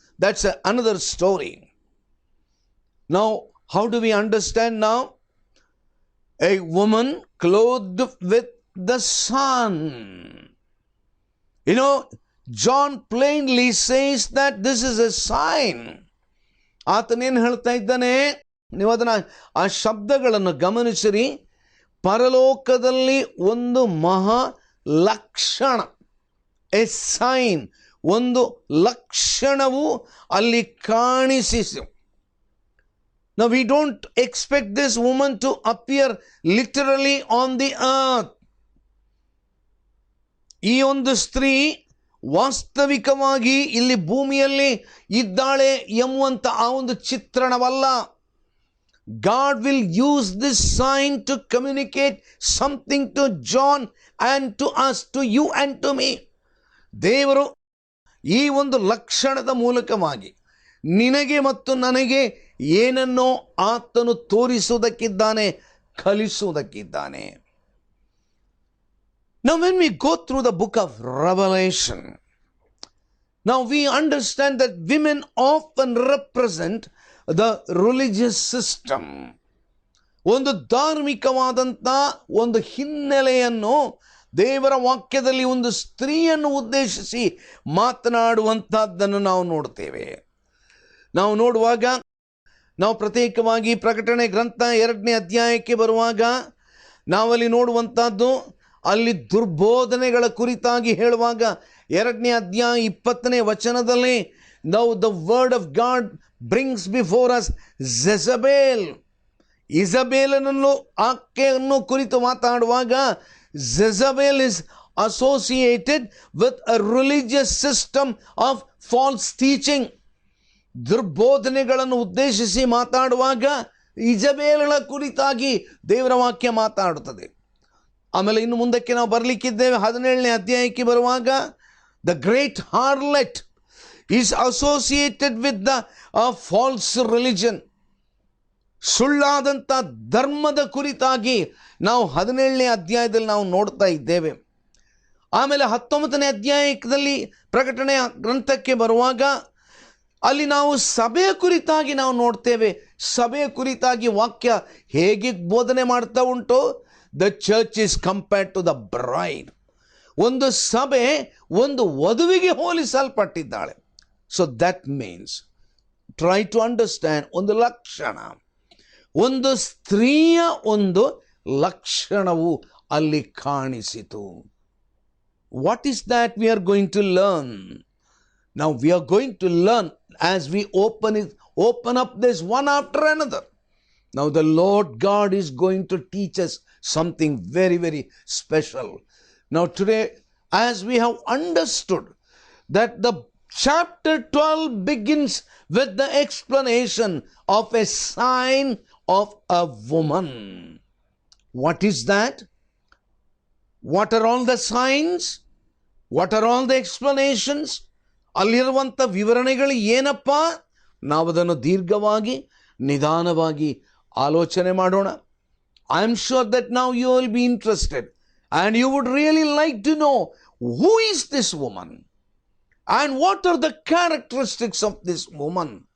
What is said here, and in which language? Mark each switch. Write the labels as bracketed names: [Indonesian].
[English] That's another story. Now, how do we understand now? A woman clothed with the sun. You know, John plainly says that this is a sign. [Kannada] ಆತನೇನು ಹೇಳ್ತಾ ಇದ್ದಾನೆ, ನೀವು ಅದನ್ನು ಆ ಶಬ್ದಗಳನ್ನು ಗಮನಿಸಿರಿ. ಪರಲೋಕದಲ್ಲಿ ಒಂದು ಮಹಾ ಲಕ್ಷಣ, ಎ ಸೈನ್, ಒಂದು ಲಕ್ಷಣವು ಅಲ್ಲಿ ಕಾಣಿಸಿತು. [English] Now we don't expect this woman to appear literally on the earth. [Kannada] ಈ ಒಂದು ಸ್ತ್ರೀ ವಾಸ್ತವಿಕವಾಗಿ ಇಲ್ಲಿ ಭೂಮಿಯಲ್ಲಿ ಇದ್ದಾಳೆ ಎಂಬುವಂತ ಆ ಒಂದು ಚಿತ್ರಣವಲ್ಲ. [English] God will use this sign to communicate something to John and to us, to you and to me. [Kannada] ದೇವರು ಈ ಒಂದು ಲಕ್ಷಣದ ಮೂಲಕವಾಗಿ ನಿನಗೆ ಮತ್ತು ನನಗೆ ಏನನ್ನೋ ಆತನು ತೋರಿಸುವುದಕ್ಕಿದ್ದಾನೆ, ಕಲಿಸುವುದಕ್ಕಿದ್ದಾನೆ. [English] Now when we go through the book of Revelation, now we understand that women often represent the religious system. [Kannada] ಒಂದು ಧಾರ್ಮಿಕವಾದಂಥ ಒಂದು ಹಿನ್ನೆಲೆಯನ್ನು ದೇವರ ವಾಕ್ಯದಲ್ಲಿ ಒಂದು ಸ್ತ್ರೀಯನ್ನು ಉದ್ದೇಶಿಸಿ ಮಾತನಾಡುವಂಥದ್ದನ್ನು ನಾವು ನೋಡ್ತೇವೆ. ನಾವು ನೋಡುವಾಗ ನಾವು ಪ್ರತ್ಯೇಕವಾಗಿ ಪ್ರಕಟಣೆ ಗ್ರಂಥ 2ನೇ ಅಧ್ಯಾಯಕ್ಕೆ ಬರುವಾಗ ನಾವಲ್ಲಿ ನೋಡುವಂಥದ್ದು, ಅಲ್ಲಿ ದುರ್ಬೋಧನೆಗಳ ಕುರಿತಾಗಿ ಹೇಳುವಾಗ 2ನೇ ಅಧ್ಯಾಯ 20ನೇ ವಚನದಲ್ಲಿ [English] now the word of God brings before us Jezebel. [Kannada] ಇಸಬೇಲನನ್ನು ಆಕೆಯನ್ನು ಕುರಿತು ಮಾತಾಡುವಾಗ [English] Jezebel is associated with a religious system of false teaching. [Kannada] ದುರ್ಬೋಧನೆಗಳನ್ನು ಉದ್ದೇಶಿಸಿ ಮಾತಾಡುವಾಗ ಇಜಬೇಲಳ ಕುರಿತಾಗಿ ದೇವರ ವಾಕ್ಯ ಮಾತಾಡುತ್ತದೆ. ಆಮೇಲೆ ಇನ್ನು ಮುಂದಕ್ಕೆ ನಾವು ಬರಲಿಕ್ಕಿದ್ದೇವೆ. 17ನೇ ಅಧ್ಯಾಯಕ್ಕೆ ಬರುವಾಗ [English] The great harlot is associated with the false religion. [Kannada] ಸುಳ್ಳಾದಂಥ ಧರ್ಮದ ಕುರಿತಾಗಿ ನಾವು 17ನೇ ಅಧ್ಯಾಯದಲ್ಲಿ ನಾವು ನೋಡ್ತಾ ಇದ್ದೇವೆ. ಆಮೇಲೆ 19ನೇ ಅಧ್ಯಾಯದಲ್ಲಿ ಪ್ರಕಟಣೆಯ ಗ್ರಂಥಕ್ಕೆ ಬರುವಾಗ ಅಲ್ಲಿ ನಾವು ಸಭೆಯ ಕುರಿತಾಗಿ ನಾವು ನೋಡ್ತೇವೆ. ಸಭೆಯ ಕುರಿತಾಗಿ ವಾಕ್ಯ ಹೇಗೆ ಬೋಧನೆ ಮಾಡ್ತಾ ಉಂಟು, [English] The church is compared to the bride. [Kannada] ಒಂದು ಸಭೆ ಒಂದು ವಧುವಿಗೆ ಹೋಲಿಸಲ್ಪಟ್ಟಿದ್ದಾಳೆ. [English] so that means try to understand, [Kannada] ಒಂದು ಲಕ್ಷಣ, ಒಂದು ಸ್ತ್ರೀಯ ಒಂದು ಲಕ್ಷಣವು ಅಲ್ಲಿ ಕಾಣಿಸಿತು. [English] What is that we are going to learn? Now we are going to learn as we open up this one after another. Now the Lord God is going to teach us something very, very special. Now today, as we have understood that the chapter 12 begins with the explanation of a sign of a woman. What is that? What are all the signs? What are all the explanations? [Kannada] ಅಲ್ಲಿರುವಂಥ ವಿವರಣೆಗಳು ಏನಪ್ಪ? ನಾವು ಅದನ್ನು ದೀರ್ಘವಾಗಿ ನಿಧಾನವಾಗಿ ಆಲೋಚನೆ ಮಾಡೋಣ. [English] I am sure that now you will be interested and you would really like to know who is this woman and what are the characteristics of this woman.